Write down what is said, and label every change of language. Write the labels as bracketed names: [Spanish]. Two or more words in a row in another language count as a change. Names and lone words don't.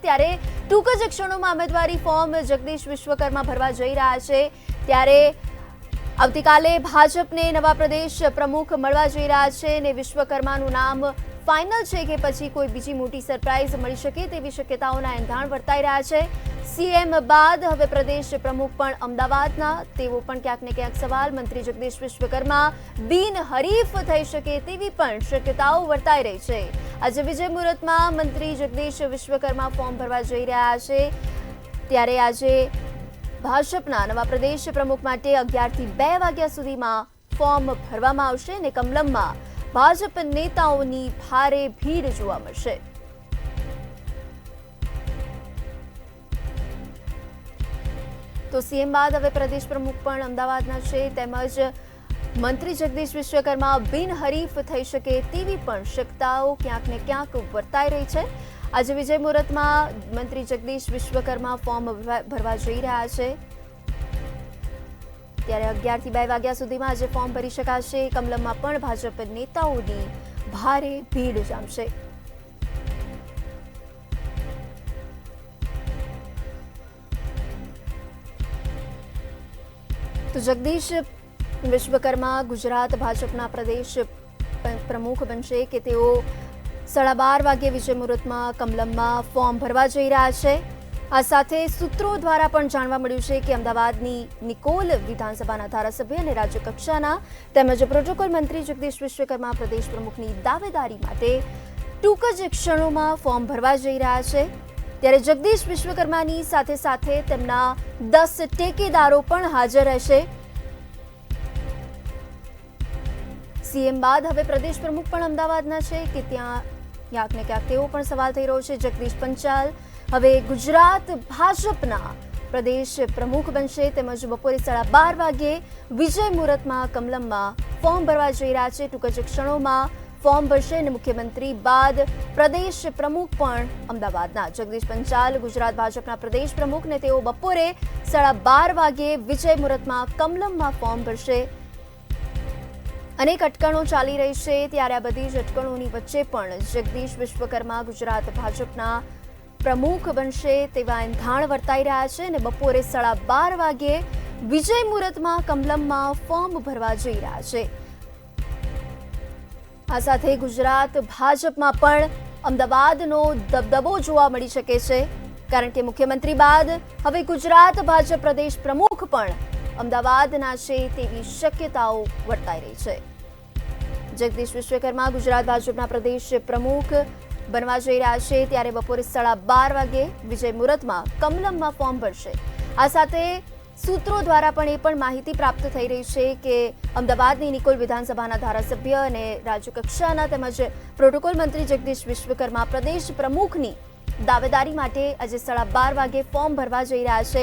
[Gujarati] ત્યારે ટૂંક જ ક્ષણોમાં ઉમેદવારી ફોર્મ જગદીશ વિશ્વકર્મા ભરવા જઈ રહ્યા છે। ત્યારે આવતીકાલે ભાજપને નવા પ્રદેશ પ્રમુખ મળવા જઈ રહ્યા છે અને વિશ્વકર્માનું નામ ફાઇનલ છે કે પછી કોઈ બીજી મોટી સરપ્રાઇઝ મળી શકે તેવી શક્યતાઓના એંધાણ વર્તાઈ રહ્યા છે। સીએમ બાદ હવે પ્રદેશ પ્રમુખ પણ અમદાવાદના તેવો પણ ક્યાંક ને ક્યાંક સવાલ। મંત્રી જગદીશ વિશ્વકર્મા બિનહરીફ થઈ શકે તેવી પણ શક્યતાઓ વર્તાઈ રહી છે। આજ વિજય મુહૂર્તમાં મંત્રી જગદીશ વિશ્વકર્મા ફોર્મ ભરવા જઈ રહ્યા છે। ત્યારે આજે ભાજપના નવા પ્રદેશ પ્રમુખ માટે 11 થી 2 વાગ્યા સુધીમાં ફોર્મ ભરવામાં આવશે અને કમલમમાં ભાજપ નેતાઓની ભારે ભીડ જોવા મળશે। તો સીએમ બાદ હવે પ્રદેશ પ્રમુખ પણ અમદાવાદના છે। તેમજ મંત્રી જગદીશ વિશ્વકર્મા બિનહરીફ થઈ શકે તેવી પણ શક્યતાઓ ક્યાંક ને ક્યાંક વર્તાઈ રહી છે। આજ વિજય મુહૂર્તમાં મંત્રી જગદીશ વિશ્વકર્મા ફોર્મ ભરવા જઈ રહ્યા છે। त्यारे 11 થી 2 વાગ્યા સુધીમાં આજે ફોર્મ ભરી શકાશે। કમલમમાં પણ ભાજપ નેતાઓની ભારે ભીડ જામશે। તો જગદીશ વિશ્વકર્મા ગુજરાત ભાજપના પ્રદેશ પ્રમુખ બનશે કે તેઓ 12:30 વાગે વિજય મુહૂર્તમાં કમલમમાં ફોર્મ ભરવા જઈ રહ્યા છે। આ સાથે સૂત્રો દ્વારા પણ જાણવા મળ્યું છે કે અમદાવાદની નિકોલ વિધાનસભાના ધારાસભ્ય અને રાજ્યકક્ષાના તેમજ પ્રોટોકોલ મંત્રી જગદીશ વિશ્વકર્મા પ્રદેશ પ્રમુખની દાવેદારી માટે ટૂંક જ ક્ષણોમાં ફોર્મ ભરવા જઈ રહ્યા છે। ત્યારે જગદીશ વિશ્વકર્માની સાથે સાથે તેમના 10 ટેકેદારો પણ હાજર રહેશે। સીએમ બાદ હવે પ્રદેશ પ્રમુખ પણ અમદાવાદના છે કે ત્યાં ક્યાંક ને ક્યાંક તેવો પણ સવાલ થઈ રહ્યો છે। જગદીશ પંચાલ હવે ગુજરાત ભાજપના પ્રદેશ પ્રમુખ બનશે। તેમજ બપોરે 12:30 વાગે વિજય મુહૂર્તમાં કમલમમાં ફોર્મ ભરવા જઈ રહ્યા છે। ટૂંક જ ક્ષણોમાં ફોર્મ ભરશે અને મુખ્યમંત્રી બાદ પ્રદેશ પ્રમુખ પણ અમદાવાદના જગદીશ પંચાલ ગુજરાત ભાજપના પ્રદેશ પ્રમુખ ને તેઓ બપોરે 12:30 વાગે વિજય મુહૂર્તમાં કમલમમાં ફોર્મ ભરશે। અનેક અટકણો ચાલી રહી છે ત્યારે આ બધી જ અટકણોની વચ્ચે પણ જગદીશ વિશ્વકર્મા ગુજરાત ભાજપના પ્રમુખ બનશે તેવા એંધાણ વર્તાઈ રહ્યા છે અને બપોરે 12:30 વાગે વિજય મુહૂર્તમાં કમલમમાં ફોર્મ ભરવા જઈ રહ્યા છે। આ સાથે ગુજરાત ભાજપમાં પણ અમદાવાદનો દબદબો જોવા મળી શકે છે કારણ કે મુખ્યમંત્રી બાદ હવે ગુજરાત ભાજપ પ્રદેશ પ્રમુખ પણ અમદાવાદના છે તેવી શક્યતાઓ વર્તાઈ રહી છે। જગદીશ વિશ્વકર્મા ગુજરાત ભાજપના પ્રદેશ પ્રમુખ બનવા જઈ રહ્યા છે ત્યારે બપોરે 12:30 વાગે વિજય મુહૂર્તમાં કમલમમાં ફોર્મ ભરશે। આ સાથે સૂત્રો દ્વારા પણ એ પણ માહિતી પ્રાપ્ત થઈ રહી છે કે અમદાવાદની નિકોલ વિધાનસભાના ધારાસભ્ય અને રાજ્યકક્ષાના તેમજ પ્રોટોકોલ મંત્રી જગદીશ વિશ્વકર્મા પ્રદેશ પ્રમુખની દાવેદારી માટે આજે 12:30 વાગે ફોર્મ ભરવા જઈ રહ્યા છે।